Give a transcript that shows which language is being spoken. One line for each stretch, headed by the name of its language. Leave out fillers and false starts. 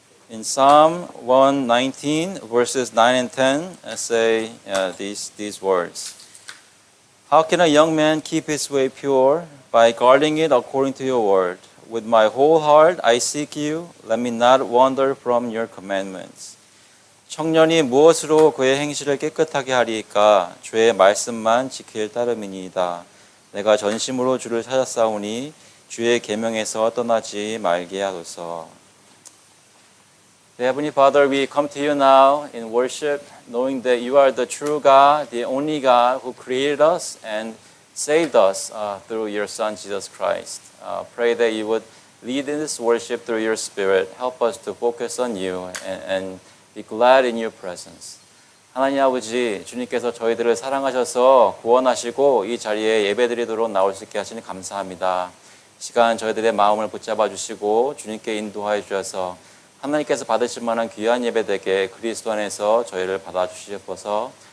English: In Psalm 119, verses 9 and 10, say these words. How can a young man keep his way pure? By guarding it according to your word. With my whole heart I seek you. Let me not wander from your commandments.
Korean: 청년이 무엇으로 그의 행실을 깨끗하게 하리이까? 주의 말씀만 지킬 따름이니이다. 내가 전심으로 주를 찾았사오니 주의 계명에서 떠나지 말게 하소서.
English: Heavenly Father, we come to you now in worship, knowing that you are the true God, the only God who created us and saved us through your Son, Jesus Christ. Pray that you would lead in this worship through your Spirit. Help us to focus on you and be glad in your presence.
Korean: 하나님 아버지, 주님께서 저희들을 사랑하셔서 구원하시고 이 자리에 예배드리도록 나올 수 있게 하시니 감사합니다. 시간 저희들의 마음을 붙잡아 주시고 주님께 인도하여 주셔서 하나님께서 받으실 만한 귀한 예배 되게 그리스도 안에서 저희를 받아주시옵소서.